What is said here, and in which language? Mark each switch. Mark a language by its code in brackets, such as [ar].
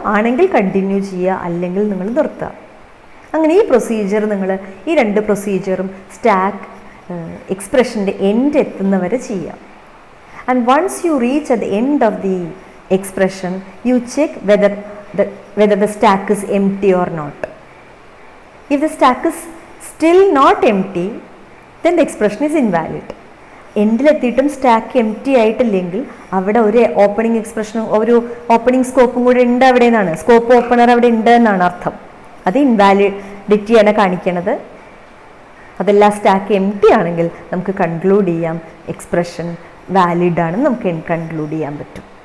[ml] ആണെങ്കിൽ കണ്ടിന്യൂ ചെയ്യുക, അല്ലെങ്കിൽ നിങ്ങൾ നിർത്തുക. അങ്ങനെ ഈ പ്രൊസീജിയർ ഈ രണ്ട് പ്രൊസീജിയറും സ്റ്റാക്ക് എക്സ്പ്രഷൻ്റെ എൻഡ് എത്തുന്നവരെ ചെയ്യുക. [en] And once you reach at the end of the expression you check whether the stack is empty or not. If the stack is still not empty, then the expression is invalid. [ml] എൻഡിലെത്തിയിട്ടും stack M T ആയിട്ടില്ലെങ്കിൽ അവിടെ ഒരു opening എക്സ്പ്രഷനും ഒരു opening സ്കോപ്പും കൂടെ ഉണ്ട് അവിടെ നിന്നാണ്, scope opener അവിടെ ഉണ്ട് എന്നാണ് അർത്ഥം. അത് ഇൻവാലിഡിറ്റിയാണ് കാണിക്കണത്. അതെല്ലാം സ്റ്റാക്ക് എം ടി ആണെങ്കിൽ നമുക്ക് കൺക്ലൂഡ് ചെയ്യാം എക്സ്പ്രഷൻ വാലിഡ് ആണെന്ന് നമുക്ക് കൺക്ലൂഡ് ചെയ്യാൻ പറ്റും.